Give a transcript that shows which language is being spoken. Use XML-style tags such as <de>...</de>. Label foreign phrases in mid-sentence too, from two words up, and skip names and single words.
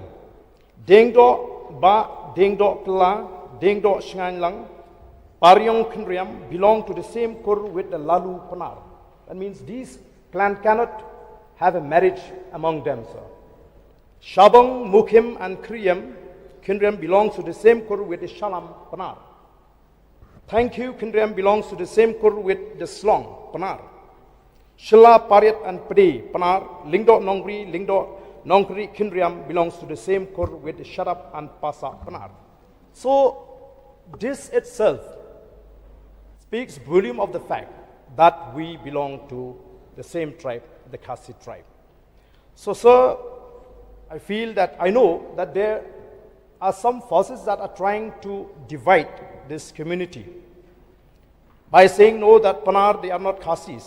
<en>Dengdo Ba, Dengdo Kla, Dengdo Shanlang, Paryong Kynriam belong to the same kur with the Lalu Panar. That means these clan cannot have a marriage among them, sir. Shabong, Mukim, and Kynriam belongs to the same kur with the Shalam Panar. Thank you, Kynriam belongs to the same kur with the Slong Panar. Shilla, Pariat, and Padi Panar, Lingdo Nongri, Kynriam belongs to the same kur with the Sharap and Pasa Panar. So, this itself speaks volume of the fact that we belong to the same tribe, the Khasi tribe. So, sir, I know that there are some forces that are trying to divide this community by saying, no, that Panar, they are not Khasis.</en>